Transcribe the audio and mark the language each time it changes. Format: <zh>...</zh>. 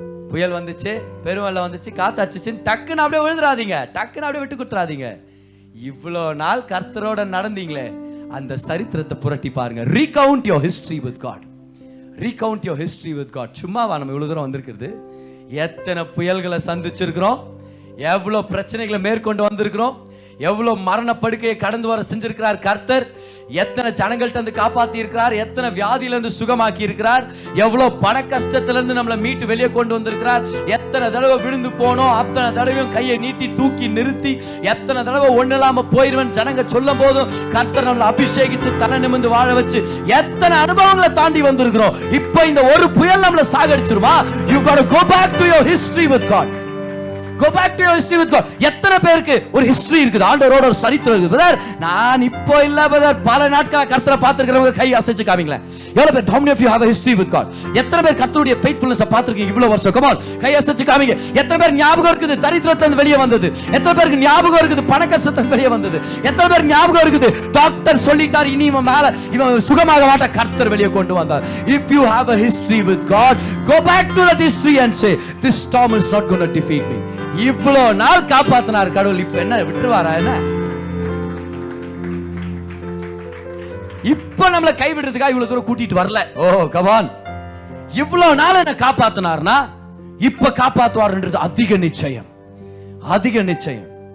<ta>புயல் வந்துச்சு, பெருவெள்ளம் வந்துச்சு, காத்தாச்சுன்னு டக்குன்னு அப்படியே விழுந்துடாதீங்க, டக்குன்னு அப்படியே விட்டு கொடுத்துறாதீங்க. இவ்வளோ நாள் கர்த்தரோட நடந்தீங்களே, அந்த சரித்திரத்தை புரட்டி பாருங்க.</ta> <en>Recount your history with God. Recount your history with God.</en> <ta>சும்மாவா நம்ம இவ்வளோ தூரம் வந்திருக்கிறது? எத்தனை புயல்களை சந்திச்சிருக்கிறோம், எவ்வளோ பிரச்சனைகளை மேற்கொண்டு வந்திருக்கிறோம், எவ்வளோ மரண படுக்கையை கடந்து வர செஞ்சிருக்கிறார் கர்த்தர். எத்தனை ஜனங்கள்ட்ட இருந்து காப்பாத்தி இருக்கிறார், எத்தனை வியாதியிலிருந்து சுகமாக்கி இருக்கிறார், எவ்வளோ பண கஷ்டத்திலிருந்து நம்மளை மீட்டு வெளியே கொண்டு வந்திருக்கிறார். எத்தனை தடவை விழுந்து போனோம், அத்தனை தடவையும் கையை நீட்டி தூக்கி நிறுத்தி, எத்தனை தடவை ஒண்ணு இல்லாம போயிருவேன் ஜனங்க சொல்லும் போதும் கர்த்தர் நம்மளை அபிஷேகிச்சு தலை நிமிர்ந்து வாழ வச்சு எத்தனை அனுபவங்களை தாண்டி வந்திருக்கிறோம். இப்போ இந்த ஒரு புயல் நம்மளை சாகடிச்சிருமா?</ta> <en>You got to go back to your history with God. Go back to your history with God.</en> <ta>எத்தனை பேருக்கு ஒரு ஹிஸ்டரி இருக்குது, ஆண்டவரோட ஒரு சரித்திரம் இருக்குது. பிரதர், நான் இப்போ இல்ல பிரதர், பல நாட்களா கர்த்தரை பார்த்திருக்கிறவங்க கை அசைச்சு காமிங்களேன்.</ta> <en>எவ்வளவு பேர், how many of you have a history with God?</en> <ta>எத்தனை பேர் கர்த்தருடைய faithfulness பார்த்திருக்கீங்க இவ்வளவு வருஷம்?</ta> <en>come on,</en> <ta>கை அசைச்சு காமிங்க. எத்தனை பேர் ஞாபகம் இருக்குது தரித்திரத்திலிருந்து வெளியே வந்தது? எத்தனை பேருக்கு ஞாபகம் இருக்குது பண கஷ்டத்திலிருந்து வெளியே வந்தது? எத்தனை பேர் ஞாபகம் இருக்குது டாக்டர் சொல்லிட்டார் இனி இவன் மேல இவன் சுகமாக மாட்ட, கர்த்தர் வெளியே கொண்டு வந்தார்?</ta> <en>If you have a history with God, go back to that history and say, this storm is not going to defeat me.</en> <ta>இவ்வளோ நாள் காப்பாத்தினார் கடவுள், இப்ப என்ன விட்டுவாரா? என்ன இப்ப நம்மளை கைவிடுறதுக்காக இவ்வளவு தூரம் கூட்டிட்டு வரல. ஓ கமான், இவ்வளவு நாள் என்ன காப்பாத்தினார்னா இப்ப காப்பாத்துவார்ன்றது அதிக நிச்சயம், அதிக நிச்சயம்.</ta>